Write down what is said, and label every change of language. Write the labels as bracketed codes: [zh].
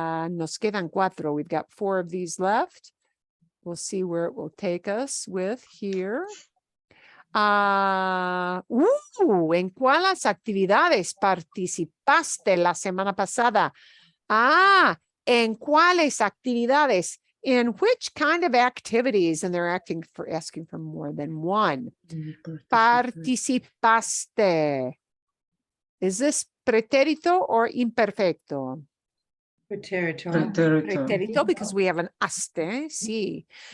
[es] Nos quedan 4. [en] We've got 4 of these left. We'll see where it will take us with here. [es] ¿En cuáles actividades participaste la semana pasada? ¿En cuáles actividades? [en] In which kind of activities? And they're asking for more than one. Participaste. Is this preterito or imperfecto? preterito. Preterito, because we have an aste, sí.